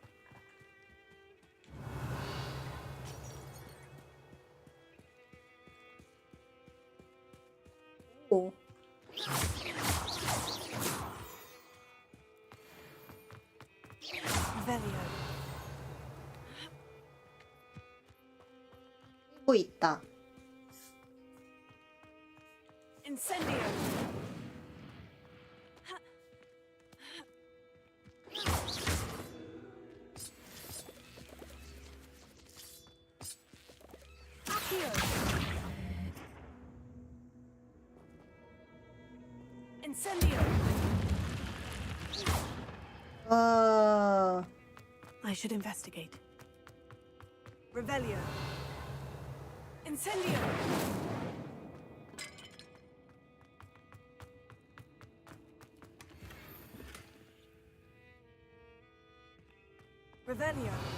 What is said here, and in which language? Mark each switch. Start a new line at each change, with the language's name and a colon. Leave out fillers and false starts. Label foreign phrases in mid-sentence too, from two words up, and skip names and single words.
Korean: 오. Revelio. 또 있다. Incendio. Accio. Incendio.
English: I should investigate.
Korean: Revelio. Incendio. Revelio.